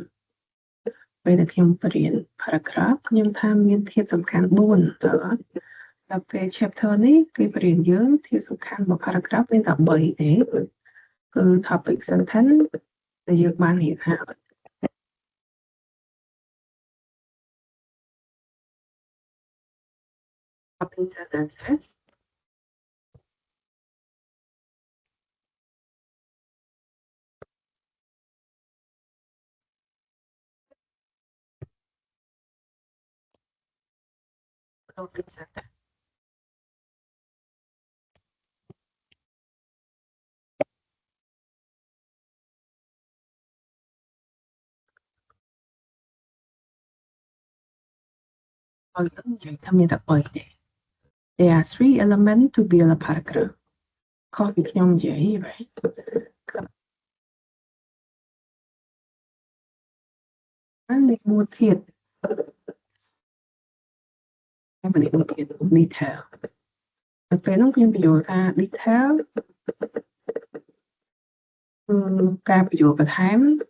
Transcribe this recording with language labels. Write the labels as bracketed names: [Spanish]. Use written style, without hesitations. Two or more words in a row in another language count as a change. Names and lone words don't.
[Khmer] ពេលដែលខ្ញុំបរៀន paragraph ខ្ញុំថាមានធាតុសំខាន់4ទៅដល់ពេល chapter នេះគេបរៀនយើងធាតុសំខាន់របស់ paragraph មានតែ3ទេគឺ [English] topic sentence [Khmer] ដែលយើងបានរៀនហើយ [English] topic sentences topic sentence [Khmer] យើងថាមានតែ [English] 3ទេ There are 3 elements to build a paragraph [Khmer] ខុសពីខ្ញុំនិយាយ [English] right [Khmer] នេះមួយធាតុ ហើយមួយធាតុ detail តែពេលនោះខ្ញុំបញ្យល់ថា detail គឺការបញ្យល់បន្ថែម